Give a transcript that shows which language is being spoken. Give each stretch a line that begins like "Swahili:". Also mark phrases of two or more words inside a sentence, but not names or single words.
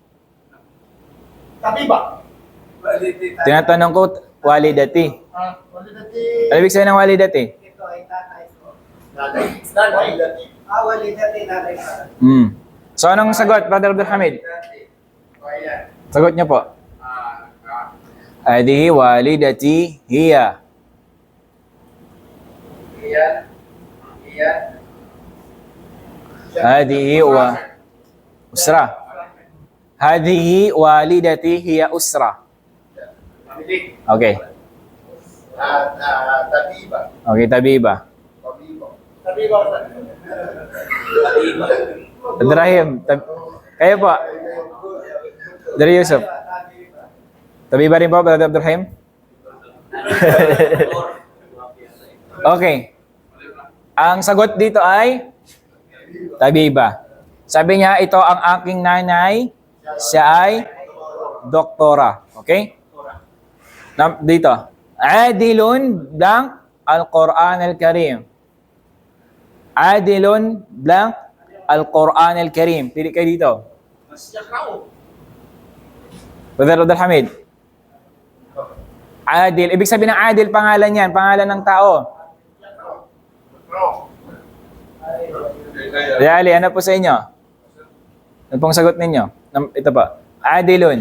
Filipino: Tabiba. Tinatanong ko, walidati. Walidati. Ano ibig sabihin ng walidati? Ito ay tatay ko. Walidati. Walidati, tatay ko. So, anong sagot, Brother Abdul Hamid? Sagot niyo po.
Arabic: هذه والدتي هي. هذه و أسرة. هذه والدتي هي أسرة.
Filipino: Okay. Tabiba. Okay, tabiba. Tabiba. Ibrahim, kayo po. Dari Yusuf. Tabiba rin po, Brother Ibrahim? Okay. Ang sagot dito ay tabiba. Sabi niya, ito ang aking nanay. Siya ay doktora. Okay? Dito.
Arabic: عادل blank القرآن الكريم. عادل blank القرآن الكريم.
Filipino: Pili kayo dito. Brother Abdul Hamid. Adil. Ibig sabihin ng adil, pangalan yan. Pangalan ng tao. Reali, ano po sa inyo? Ano pong sagot ninyo? Ito pa. Adilun.